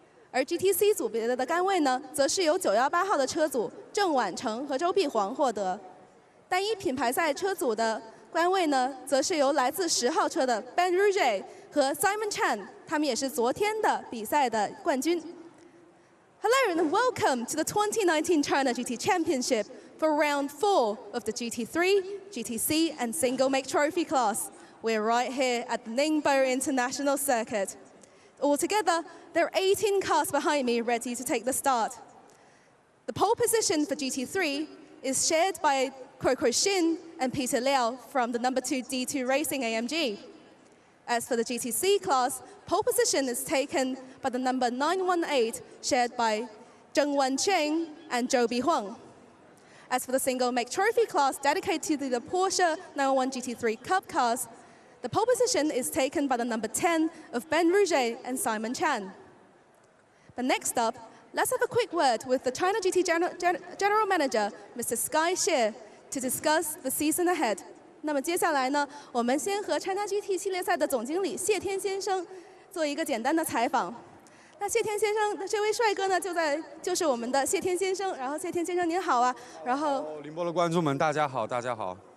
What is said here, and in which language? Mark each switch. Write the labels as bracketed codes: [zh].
[zh] 而 GTC 组别的杆位呢，则是由918号的车组郑婉成和周碧煌获得。单一品牌赛车组的杆位呢，则是由来自10号车的 Ben Rouget 和 Simon Chan， 他们也是昨天的比赛的冠军。 [en] Hello and welcome to the 2019 China GT Championship for round 4 of the GT3, GTC and single make trophy class. We're right here at the Ningbo International Circuit. Altogether, there are 18 cars behind me ready to take the start. The pole position for GT3 is shared by Coco Shin and Peter Liao from the number 2 D2 Racing AMG. As for the GTC class, pole position is taken by the number 918, shared by Zheng Wencheng and Zhou Bihuang. As for the single make trophy class dedicated to the Porsche 911 GT3 Cup cars, the pole position is taken by the number 10 of Ben Rouget and Simon Chan. But next up, let's have a quick word with the China GT General Manager, Mr. Sky Xie, to discuss the season ahead. [zh] 那么接下来呢，我们先和 China GT 系列赛的总经理谢天先生做一个简单的采访。那谢天先生，这位帅哥呢，就是我们的谢天先生。然后谢天先生您好啊，然后宁波的观众们大家好，大家好。